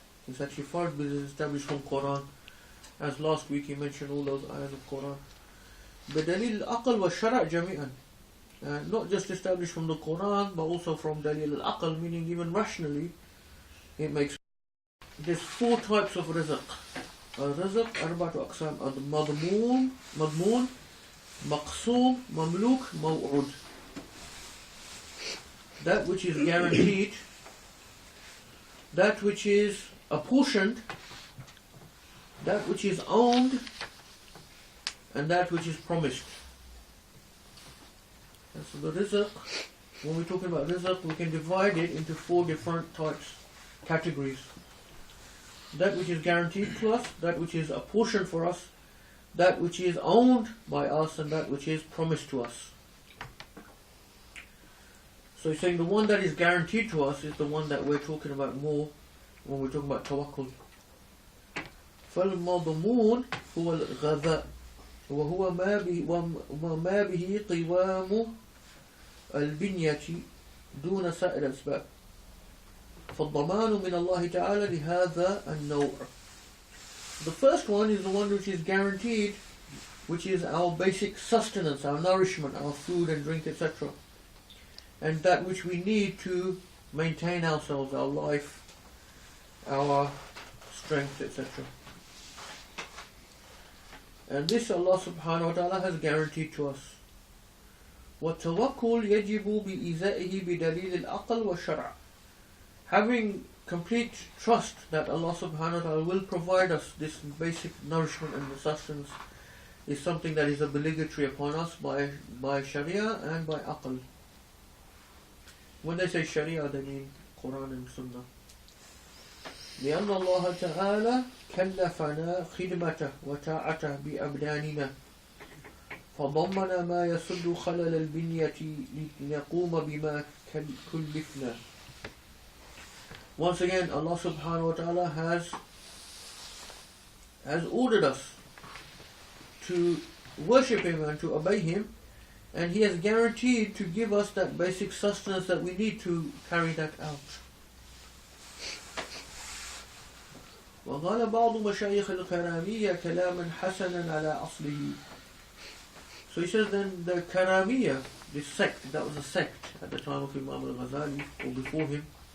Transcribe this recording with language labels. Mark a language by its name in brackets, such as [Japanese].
[English] It's actually fard because it's established from Quran. As last week he mentioned all those ayahs of Quran. [Arabic] بدليل العقل والشرع جميعا. [English] Not just established from the Quran, but also from dalil al-aql, meaning even rationally, it makes. There's 4 types of rizq. [Arabic] Rizq, أربعة أقسام. مضمون, مقسوم, مملوك, موعود. [English] That which is guaranteed, that which is apportioned, that which is owned, and that which is promised. And so the rizq, when we're talking about rizq, we can divide it into 4 different types, categories. That which is guaranteed to us, that which is apportioned for us, that which is owned by us, and that which is promised to us. So he's saying the one that is guaranteed to us is the one that we're talking about more when we're talking about tawakkul. [Arabic] فالمضمون هو الغذاء وهو ما به قوام البنية دون سائر الأسباب. فالضمان من الله تعالى لهذا النوع. [English] The first one is the one which is guaranteed, which is our basic sustenance, our nourishment, our food and drink, etc. And that which we need to maintain ourselves, our life, our strength, etc. And this Allah subhanahu wa ta'ala has guaranteed to us. [Arabic] وَالتَّوَكُّلْ يَجِبُ بِإِزَائِهِ بِدَلِيلِ الْعَقْلِ وَالشَّرْعِ. [English] Having complete trust that Allah subhanahu wa ta'ala will provide us this basic nourishment and sustenance is something that is obligatory upon us by Sharia and by Aql. When they say Sharia, they mean Quran and Sunnah. [Arabic] لأن الله تعالى كلفنا خدمته وطاعته بأبداننا فضمن ما يسد خلل البنية لنقوم بما كلفنا. [English] Once again, Allah subhanahu wa ta'ala has ordered us to worship Him and to obey Him, and He has guaranteed to give us that basic sustenance that we need to carry that out. [Arabic] وقال بعض مشايخ الكرامية كلاما حسنا على أصله. [English] So he says then the Karamiyya, this sect, that was a sect at the time of Imam al-Ghazali or before him.